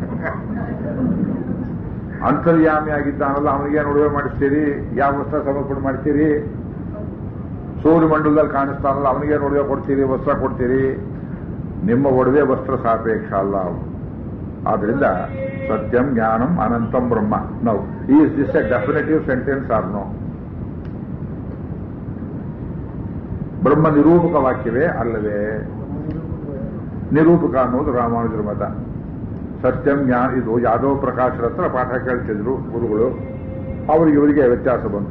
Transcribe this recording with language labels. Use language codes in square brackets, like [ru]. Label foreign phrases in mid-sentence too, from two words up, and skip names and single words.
[kn] ಅಂತರ್ಯಾಮಿ ಆಗಿದ್ದಾನಲ್ಲ ಅವನಿಗೆ ಏನು ಒಡವೆ ಮಾಡಿಸ್ತೀರಿ? ಯಾವ ವಸ್ತ್ರ ಸಮರ್ಪಣೆ ಮಾಡ್ತೀರಿ? ಸೂರ್ಯಮಂಡಲದಲ್ಲಿ ಕಾಣಿಸ್ತಾನಲ್ಲ ಅವನಿಗೆ ಒಡವೆ ಕೊಡ್ತೀರಿ, ವಸ್ತ್ರ ಕೊಡ್ತೀರಿ? ನಿಮ್ಮ ಒಡವೆ ವಸ್ತ್ರ ಸಾಪೇಕ್ಷ ಅಲ್ಲ ಅವು. ಆದ್ರಿಂದ [sa] ಸತ್ಯಂ ಜ್ಞಾನಂ ಅನಂತಂ ಬ್ರಹ್ಮ. [en] Now is this a definitive sentence or no? [kn] ಬ್ರಹ್ಮ ನಿರೂಪಕ ವಾಕ್ಯವೇ ಅಲ್ಲವೇ? ನಿರೂಪಕ ಅನ್ನೋದು ರಾಮಾನುಜರ ಮತ. [sa] ಸತ್ಯಂ ಜ್ಞಾನ [kn] ಇದು ಯಾದವ ಪ್ರಕಾಶರ ಹತ್ರ ಪಾಠ ಕೇಳ್ತಿದ್ರು ಗುರುಗಳು. ಅವರಿಗೆ ಇವರಿಗೆ ವ್ಯತ್ಯಾಸ ಬಂತು.